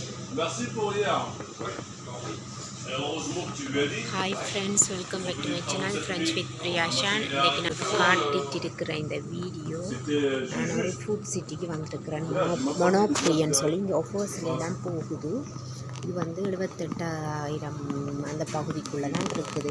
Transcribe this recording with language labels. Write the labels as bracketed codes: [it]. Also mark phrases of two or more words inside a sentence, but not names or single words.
[fr] Merci pour hier. Heureusement que tu lui as dit. [en] Hi friends, welcome back to my channel friends with Priyashan. [ta] இன்றைக்கி நான் காட்டிட்டு இருக்கிற இந்த வீடியோ, நான் ஒரு ஃபுட் சிட்டிக்கு வந்திருக்கிறேன். மொனோப்ரியன்னு சொல்லி இங்கே ஆஃபர்ஸ்லாம் போகுது. இது வந்து 78,000 அந்த பகுதிக்குள்ளே தான் இருக்குது.